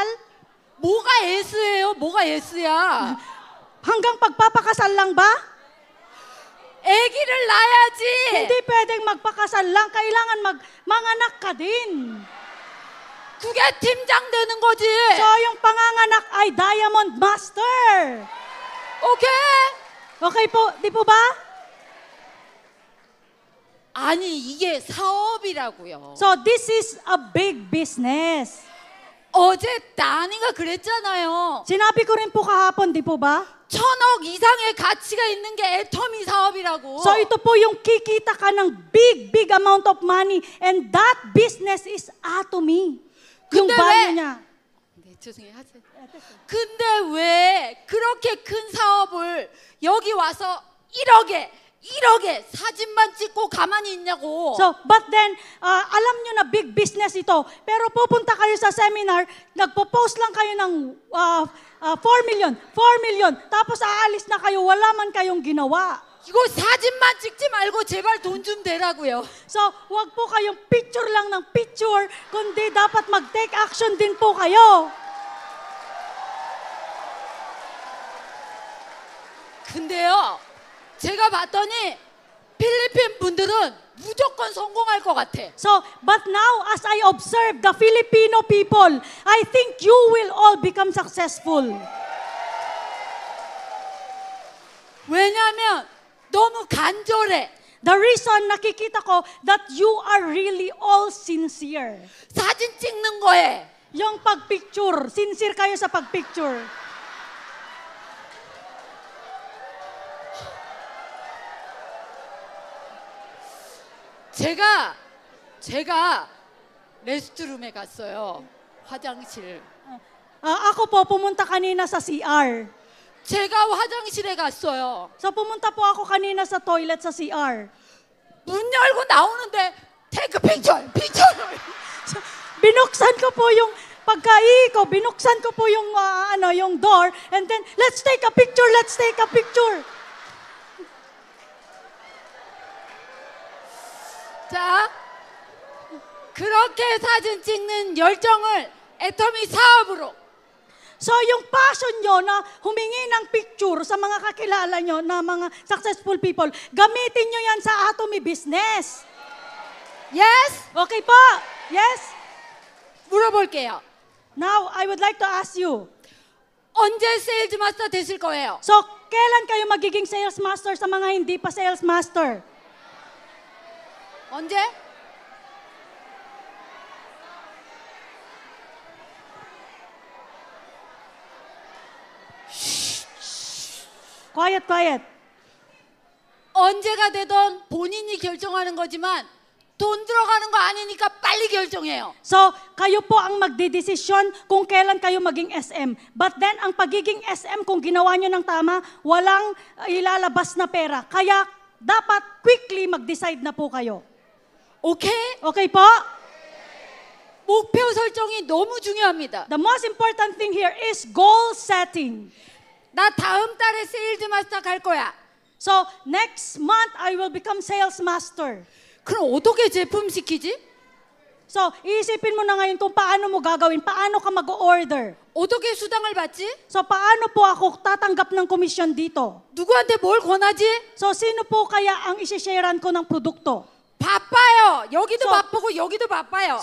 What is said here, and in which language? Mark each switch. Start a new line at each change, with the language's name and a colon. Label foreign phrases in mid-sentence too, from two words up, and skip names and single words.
Korean: 뭐가 예스예요? 뭐가 예스야?
Filipino: Hanggang pagpapakasal lang ba?
Korean: 아기를 낳아야지.
Filipino: Hindi pwedeng magpakasal lang. Kailangan manganak ka din.
Korean: 그게 팀장 되는 거지.
Filipino: So yung panganganak ay Diamond Master.
Korean: 오케이?
Filipino: Okay po, di po ba?
Korean: 아니 이게 사업이라고요.
English: So this is a big business.
Korean: 어제 나니가 그랬잖아요.
Filipino: Sinabi ko rin po kahapon, di po ba?
Korean: 1,000억 이상의 가치가 있는 게 애터미 사업이라고.
English: So
Filipino: ito po yung kikita ka ng
English: big amount of money and that business is Atomy. Yung
Korean: 근데
Filipino: value
Korean: 왜-
Filipino: niya.
Korean: 네, 죄송해요. 하세요. 근데 왜 그렇게 큰 사업을 여기 와서 1억에 사진만 찍고 가만히 있냐고.
English: So, but then,
Filipino: alam nyo na big business ito. Pero pupunta kayo sa seminar, nagpo-post lang kayo ng 4 million. Tapos aalis na kayo, wala man kayong ginawa.
Korean: 이거 사진만 찍지 말고 제발 돈 좀 대라고요.
Filipino: So, wag po kayong picture lang ng picture, kundi dapat mag-take action din po kayo.
Korean: 근데요, 제가 봤더니 필리핀 분들은 무조건 성공할 것 같아.
English: So, but now, as I observe the Filipino people, I think you will all become successful.
Korean: 왜냐하면 너무 간절해.
English: The reason
Filipino: nakikita ko
English: that you are really all sincere.
Korean: 사진 찍는 거에.
Filipino: Yung pagpicture, sincere kayo sa pagpicture.
Korean: 제가 레스트룸에 갔어요. 화장실.
Filipino: Ako po, pumunta kanina sa CR.
Korean: 제가 화장실에 갔어요.
Filipino: So pumunta po ako kanina sa toilet sa CR.
Korean: 문 열고 나오는데
English: take picture.
Filipino: So, binuksan ko po yung pagkai ko, binuksan ko po yung yung door
English: and then let's take a picture.
Korean: 자, 그렇게 사진 찍는 열정을 애터미 사업으로.
Filipino: So yung passion nyo na humingi ng picture sa mga kakilala nyo na mga
English: successful people,
Filipino: gamitin nyo yan sa Atomy business.
English: Yes?
Filipino: Okay po? Yes?
Korean: 물어볼게요.
English: Now, I would like to ask you,
Korean: 언제
English: sales master
Korean: 되실 거예요?
Filipino: so kailan kayo magiging
English: sales master
Filipino: sa mga hindi pa
English: sales master?
Korean: 언제?
English: Quiet.
Korean: 언제가 되던 본인이 결정하는 거지만 돈 들어가는 거 아니니까 빨리 결정해요.
Filipino: So, kayo po ang magdidesisyon kung kailan kayo maging SM. But then, ang pagiging SM, kung ginawa nyo ng tama, walang ilalabas na pera. Kaya, dapat quickly mag-decide na po kayo.
Korean: 오케이?
Filipino: Okay po?
Korean: 목표 설정이 너무 중요합니다.
English: The most important thing here is goal setting.
Korean: 나 다음 달에
English: sales master
Korean: 갈 거야.
English: So, next month, I will become sales master.
Korean: 그럼 어떻게 제품 시키지?
Filipino: So, iisipin mo na ngayon kung paano mo gagawin, paano ka mag-order.
Korean: 어떻게 수당을 받지?
Filipino: So, paano po ako tatanggap ng komisyon dito?
Korean: 누구한테 뭘 권하지?
Filipino: So, sino po kaya ang isisharean ko ng produkto?
Korean: 바빠요. 여기도 So- 바쁘고 여기도 바빠요.